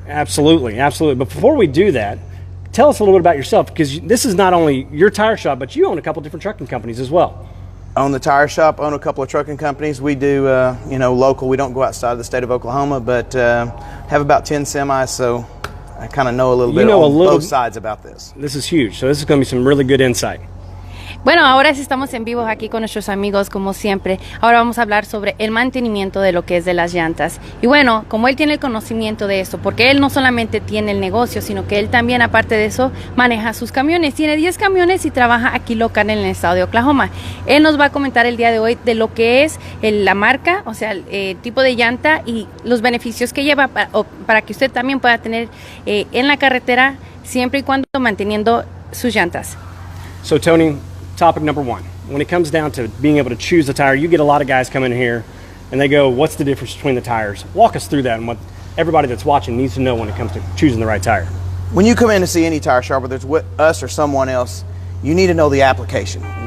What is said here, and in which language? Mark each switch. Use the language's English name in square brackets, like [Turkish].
[English] Absolutely, absolutely. But before we do that, tell us a little bit about yourself, because this is not only your tire shop, but you own a couple different trucking companies as well. Own the tire shop, own a couple of trucking companies. We do, local. We don't go outside of the state of Oklahoma, but have about 10 semis, so I kind of know a little bit on both sides about this. This is huge, so this is going to be some really good insight. [Spanish] Bueno, ahora sí estamos en vivo aquí con nuestros amigos, como siempre. Ahora vamos a hablar sobre el mantenimiento de lo que es de las llantas. Y bueno, como él tiene el conocimiento de esto, porque él no solamente tiene el negocio, sino que él también, aparte de eso, maneja sus camiones. Tiene 10 camiones y trabaja aquí local en el estado de Oklahoma. Él nos va a comentar el día de hoy de lo que es la marca, o sea, el tipo de llanta y los beneficios que lleva para que usted también pueda tener en la carretera, siempre y cuando manteniendo sus llantas. [English] So, Tony, topic number one, when it comes down to being able to choose a tire, you get a lot of guys come in here and they go, what's the difference between the tires? Walk us through that and what everybody that's watching needs to know when it comes to choosing the right tire. When you come in to see any tire shop, whether it's with us or someone else, you need to know the application.